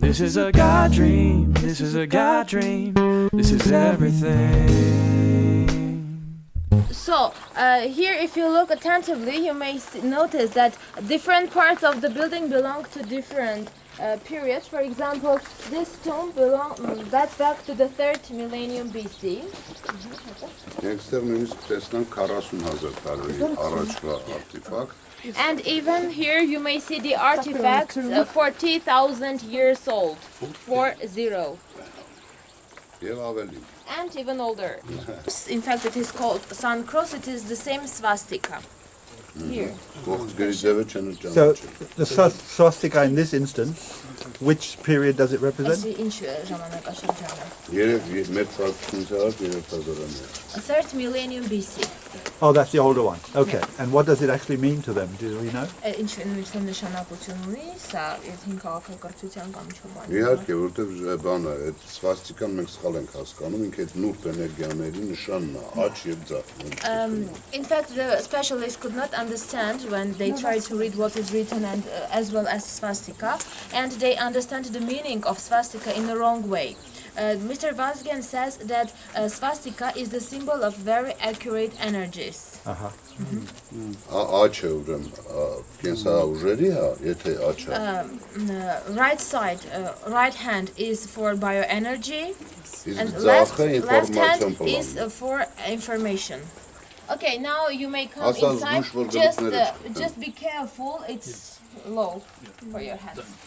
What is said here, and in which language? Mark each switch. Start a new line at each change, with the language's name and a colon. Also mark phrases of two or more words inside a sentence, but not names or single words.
English: This is a God dream, this is a God dream, this is everything. So, here if you look attentively, you may notice that different parts of the building belong to different periods. For example, this tomb dates back to the 3rd millennium BC.
Armenian: Externally տեսնանք 40000 տարի առաջվա արտիֆակտ,
English: And even here you may see the artifacts 40,000 years old. 40. And even older. In fact, it is called Sun Cross. It is the same swastika. Here. So the swastika in this instance, which period does it represent? 3rd millennium BC. Oh, that's the older one. Okay. And what does it actually mean to them? Do we know?
Armenian: Իհարկե, որտեվ բանը, այդ սվաստիկան մենք սխալ ենք հասկանում, ինքը այդ նուրբ էներգիաների նշանն է, աճ եւ ձախ։
English: In fact, the specialists could not understand when they tried to read what is written and as well as swastika, and they understand the meaning of swastika in the wrong way. Mr. Vazgen says that swastika is the symbol of very accurate energies.
Armenian: Աճը ուրեմն, կենսա ուժերի է, եթե աճը։
English: Right side, right hand is for bioenergy, and left hand is for information. Okay, now you may come inside. Just be careful. It's low for your hand.